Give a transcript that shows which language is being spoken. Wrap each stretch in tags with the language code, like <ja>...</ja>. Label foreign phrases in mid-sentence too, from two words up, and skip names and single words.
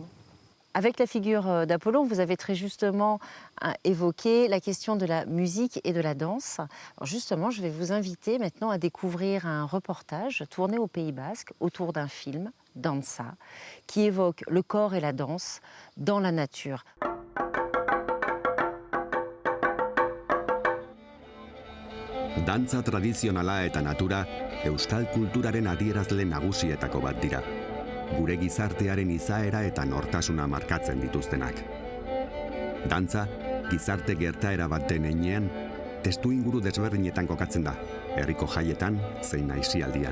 <fr>Avec la figure d'Apollon, vous avez très justement évoqué la question de la musique et de la danse. Alors justement, je vais vous inviter maintenant à découvrir un reportage tourné au Pays Basque autour d'un film, Danza, qui évoque le corps et la danse dans la nature.</fr> <eu>Dantza tradizionala eta natura euskal kulturaren adierazle nagusietako bat dira. Gure gizartearen izaera eta nortasuna markatzen dituztenak. Dantza, gizarte gertaera bat den heinean, testuinguru desberdinetan kokatzen da, herriko jaietan zein aisialdian.</eu>